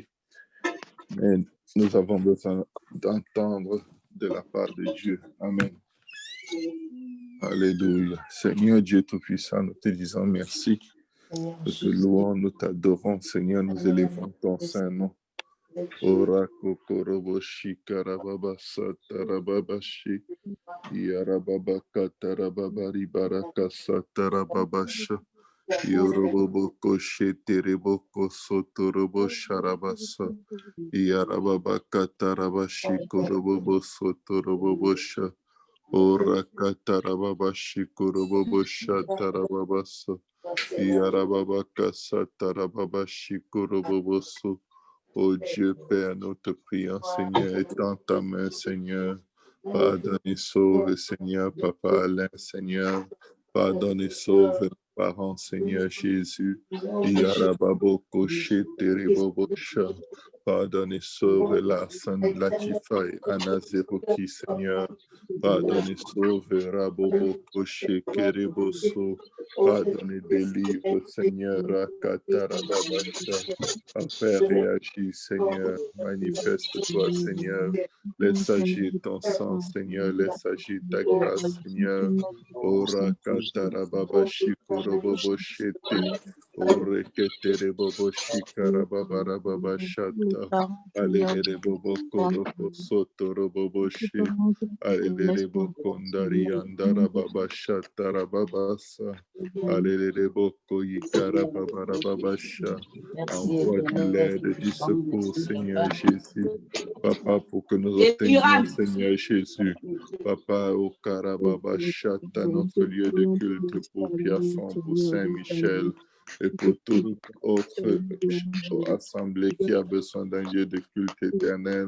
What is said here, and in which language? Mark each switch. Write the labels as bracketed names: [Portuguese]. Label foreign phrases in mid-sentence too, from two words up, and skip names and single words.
[French] Mais nous avons besoin d'entendre de la part de Dieu. Amen. Alléluia. Seigneur Dieu Tout-Puissant, nous te disons merci. Nous te louons, nous t'adorons. Seigneur, nous élevons ton saint nom. Ora kokorobo shikarababa satarababashi. Yarababa katarababari baraka satarababasha. Yoroboko shetereboko sotorobo sharabasa. Yarababa katarabashi korobobo sotorobobosha. Ora katarababashi korobobosha tarababasa. Yarababa kasatarababashi koroboboso. Ô Dieu Père, nous te prions, Seigneur, étends ta main, Seigneur. Pardonne et sauve, Seigneur, Papa Alain, Seigneur. Pardonne et sauve nos parents, Seigneur Jésus. Yarababo Terebobocha. Pardonne et sauve la Sainte Latifa et Anna Zeroki, Seigneur. Pardonne et sauve Rabobo Koché Kereboso. Pardonne et délivre, Seigneur, Rakatarababasha. Père, réagis, Seigneur. Manifeste-toi, Seigneur. Laisse agir ton sang, Seigneur. Laisse agir ta grâce, Seigneur. Ora katarababa shikorobobo shete. Ore ketere bobo shikarababa baba shata. Alelere bobo koroko soto robobo shi. Alelere boko ndari andara baba shata rababasa. Alelere boko yikarababa baba sha. Envoie de l'aide, du secours, Seigneur Jésus. Papa, pour que nous obtenions, Seigneur Jésus. Papa, au Karababa Chata, notre lieu de culte pour Pierrefonds, pour Saint-Michel et pour toute autre assemblée qui a besoin d'un lieu de culte éternel.